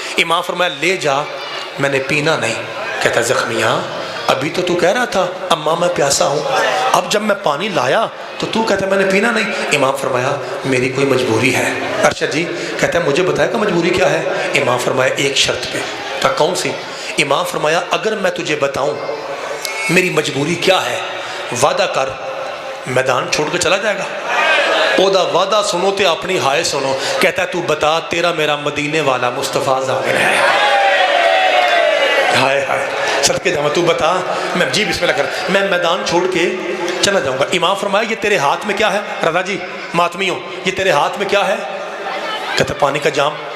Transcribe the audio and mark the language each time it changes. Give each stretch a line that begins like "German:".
Urdu: امام فرمایا لے جا، میں نے پینا نہیں. کہتا زخمیاں ابھی تو کہہ رہا تھا اماں میں پیاسا ہوں، اب جب میں پانی لایا تو کہتا ہے میں نے پینا نہیں. امام فرمایا میری کوئی مجبوری ہے. ارشد جی کہتا ہے مجھے بتایا کہ مجبوری کیا ہے؟ امام فرمایا ایک شرط پہ. کہا کون سی؟ امام فرمایا اگر میں تجھے بتاؤں میری مجبوری کیا ہے، وعدہ کر میدان چھوڑ کے چلا جائے گا.
Punjabi: او دا وعدہ سنو تے اپنی ہائے سنو.
Urdu: کہتا ہے تو بتا تیرا میرا مدینے والا مصطفیٰ ظاہر ہے. ہائے ہائے
Punjabi: صدقے جاواں
Urdu: تو بتا. میں جی بسم اللہ کر، میں میدان چھوڑ کے چلا جاؤں گا. امام فرمایا یہ تیرے ہاتھ میں کیا ہے؟ رضا جی ماتمیوں یہ تیرے ہاتھ میں کیا ہے؟ کہتا پانی کا جام.